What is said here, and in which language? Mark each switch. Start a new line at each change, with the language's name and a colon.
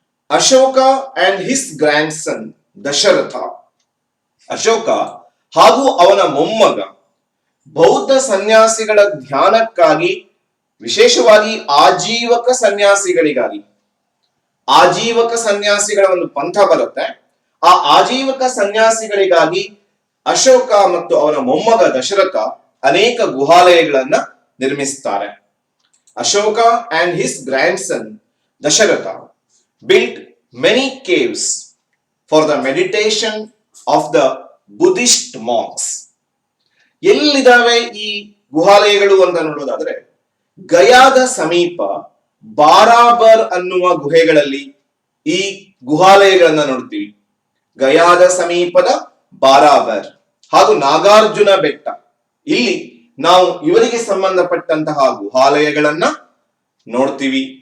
Kannada: Ashoka
English: and his grandson
Kannada: ದಶರಥ, ಅಶೋಕ ಹಾಗೂ ಅವನ ಮೊಮ್ಮಗ ಬೌದ್ಧ ಸನ್ಯಾಸಿಗಳ ಧ್ಯಾನಕ್ಕಾಗಿ, ವಿಶೇಷವಾಗಿ ಆಜೀವಕ ಸನ್ಯಾಸಿಗಳಿಗಾಗಿ, ಆಜೀವಕ ಸನ್ಯಾಸಿಗಳ ಒಂದು ಪಂಥ ಬರುತ್ತೆ, ಆ ಆಜೀವಕ ಸನ್ಯಾಸಿಗಳಿಗಾಗಿ ಅಶೋಕ ಮತ್ತು ಅವನ ಮೊಮ್ಮಗ ದಶರಥ ಅನೇಕ ಗುಹಾಲಯಗಳನ್ನ ನಿರ್ಮಿಸುತ್ತಾರೆ.
English: Ashoka and his grandson Dasharatha built many caves for the meditation of the Buddhist monks.
Kannada: ಎಲ್ಲಿದಾವೆ ಈ ಗುಹಾಲಯಗಳು ಅಂತ ನೋಡೋದಾದ್ರೆ, ಗಯಾದ ಸಮೀಪ ಬಾರಾಬರ್ ಅನ್ನುವ ಗುಹೆಗಳಲ್ಲಿ ಈ ಗುಹಾಲಯಗಳನ್ನ ನೋಡ್ತೀವಿ. ಗಯಾದ ಸಮೀಪದ ಬಾರಾಬರ್ ಹಾಗೂ ನಾಗಾರ್ಜುನ ಬೆಟ್ಟ, ಇಲ್ಲಿ ನಾವು ಇವರಿಗೆ ಸಂಬಂಧಪಟ್ಟಂತಹ ಗುಹಾಲಯಗಳನ್ನ ನೋಡ್ತೀವಿ.